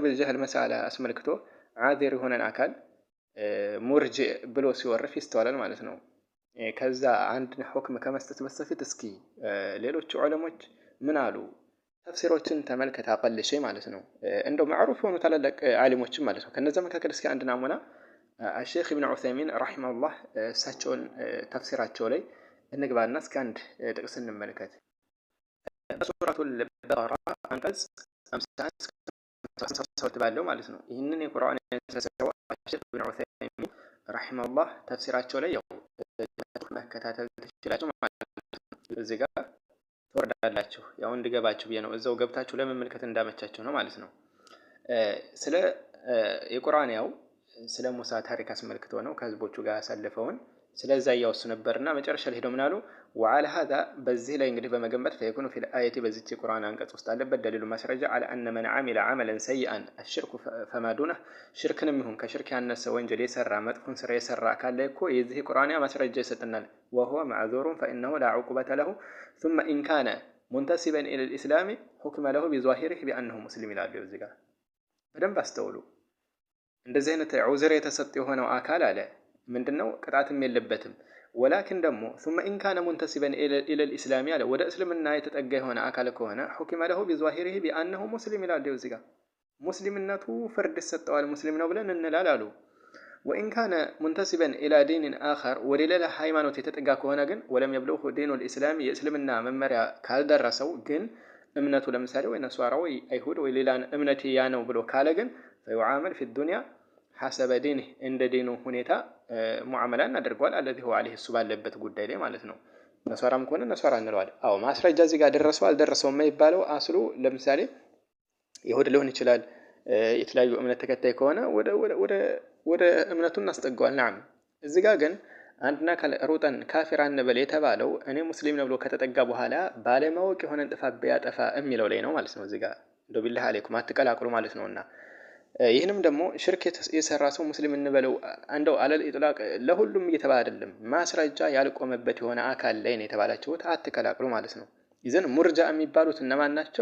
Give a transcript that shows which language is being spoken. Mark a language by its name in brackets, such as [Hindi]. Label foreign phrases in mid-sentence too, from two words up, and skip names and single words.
[Amharic] ቢልጀህል መሳላ አስመልክቶ ዓዚር የሆነን አካል ሙርጅዕ ብሎ ሲወርፍ ይስተዋላል ማለት ነው። ከዛ አንድ ሁክም ከመስጠት በስተፊት እስኪ ሌሎች ዑለሞች ምን አሉ ተፍሲሮችን ተመልከት [Arabic] أقل شيء [Amharic] ማለት ነው። እንደው ማዕሩፍ የሆኑ ታላላቅ ዓሊሞችን ማለት ነው። ከነዛ መካከል እስኪ አንድ ናሙና [Arabic] الشيخ ابن عثيمين رحمه الله [Amharic] እሳቸውን ተፍሲራቸው ላይ እንግባና እስኪ አንድ ጥቅስ እንመልከት። ሱረቱል በቀራ አንቀጽ 51 ባለው ማለት ነው። ይህንን የቁርአን ተሰው [Arabic] الشيخ ابن عثيمين رحمه الله [Amharic] ተፍሲራቸው ላይ ያው መከታተል ትችላላችሁ ማለት ነው። እዚህ ጋር ተወርዳላችሁ ያው እንድገባችሁ ብዬ ነው። እዛው ገብታችሁ ለመመልከት እንዳመቻችሁ ነው ማለት ነው። ስለ የቁርአን ያው ስለ ሙሳ ታሪክ አስመልክቶ ነው ከህዝቦቹ ጋር ያሳለፈውን ስለዛ ያወሱ ነበርና መጨረሻ ላይ ሄደው ምናሉ [Arabic] وعلى هذا [Amharic] በዚህ ላይ እንግዲህ በመገንባት [Arabic] فيكون في الايه [Amharic] በዚህ የቁርአን አንቀጽ ውስጥ አለበት ደሊሉ ማስረጃ [Arabic] على ان من عمل عملا سيئا الشرك فما دونه [Amharic] ሽርክንም ይሁን ከሽርክ ያነሰ ወንጀል የሰራ መጥፎን ስራ የሰራ ካለ እኮ የዚህ ቁርአን ማስረጃ ይሰጥናል [Arabic] وهو معذور فانه لا عقوبه له ثم ان كان منتسبا الى الاسلام حكم له بظاهره بانه مسلم [Amharic] ይላል። እዚህ ጋር በደንብ አስተውሉ። እንደዚህ አይነት ዑዝር የተሰጠ የሆነው አካል አለ ምንድነው ቅጣትም የለበትም። ወላኪን ደግሞ [Arabic] ثم ان كان منتسبا الى الاسلام [Amharic] አለ ወደ እስልምና የተጠጋ የሆነ አካል ከሆነ [Arabic] حكم له بظاهره بانه مسلم [Amharic] ይላል። እዚህ ጋር ሙስሊምነቱ ፍርድ ሰጠዋል ሙስሊም ነው ብለን እንላላሉ። [Arabic] وان كان منتسبا الى دين اخر [Amharic] ወለሌላ ሃይማኖት የተጠጋ ከሆነ ግን [Arabic] ولم يبلغه دين الاسلام [Amharic] የእስልምና መመሪያ ካልደረሰው ግን እምነቱ ለምሳሌ ወይ ነሷራ ወይ አይሁድ ወይ ሌላ እምነት ያ ነው ብሎ ካለ ግን [Arabic] فيعامل في الدنيا حسب دينه [Amharic] እንደ ዲኑ ሁኔታ ሙዓመላ እናደርገዋል [Arabic] الذي هو عليه [Amharic] እሱ ባለበት ጉዳይ ላይ ማለት ነው። ነሷራም ከሆነ ነሷራ እንለዋለን። አዎ ማስረጃ እዚህ ጋር ደረሰው አልደረሰው የማይባለው አስሉ ለምሳሌ ይሁድ ሊሆን ይችላል የተለያዩ እምነት ተከታይ ከሆነ ወደ እምነቱን እናስጠጋዋል። ናም እዚህ ጋር ግን አንድና ሩጠን ካፊር አንበል የተባለው እኔ ሙስሊም ነው ብሎ ከተጠጋ በኋላ ባለማወቅ የሆነ ጥፋት ቢያጠፋ የሚለው ላይ ነው ማለት ነው። እዚህ ጋር እንደው [Arabic] بالله عليكم [Amharic] አትቀላቅሉ ማለት ነውና ይህንም ደግሞ ሽርክ የሰራ ሰው ሙስሊም እንበለው እንደው [Arabic] على الإطلاق [Amharic] ለሁሉም እየተባለ አይደለም ማስረጃ ያልቆመበት የሆነ አካል ላይ ነው የተባላችሁ አትቀላቅሉ ማለት ነው። ይዘን ሙርጃ የሚባሉት እነማን ናቸው?